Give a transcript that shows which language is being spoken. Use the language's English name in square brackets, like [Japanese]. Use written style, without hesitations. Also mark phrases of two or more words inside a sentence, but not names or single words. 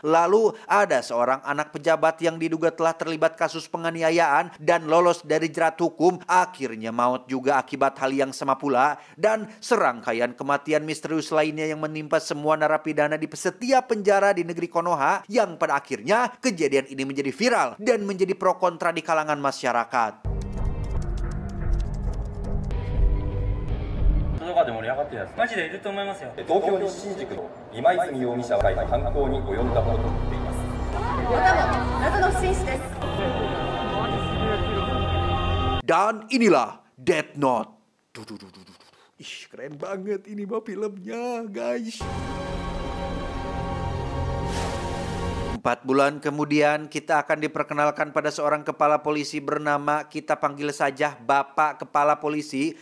[Indonesian] Lalu ada seorang anak pejabat yang diduga telah terlibat kasus penganiayaan dan lolos dari jerat hukum, akhirnya maut juga akibat hal yang sama pula. Dan serangkaian kematian misterius lainnya yang menimpa semua narapidana di setiap penjara di negeri Konoha, yang pada akhirnya kejadian ini menjadi viral dan menjadi pro kontra di kalangan masyarakat. [Japanese] とかで盛り上がってるやつマジでいると思いますよ。東京西新宿の今泉容疑者は犯行に及んだものと言っています。謎の不審死です。 [Indonesian] Dan inilah Death Note. Ih, keren banget ini mah filmnya, guys. 4 bulan kemudian kita akan diperkenalkan pada seorang kepala polisi bernama, kita panggil saja Bapak Kepala Polisi.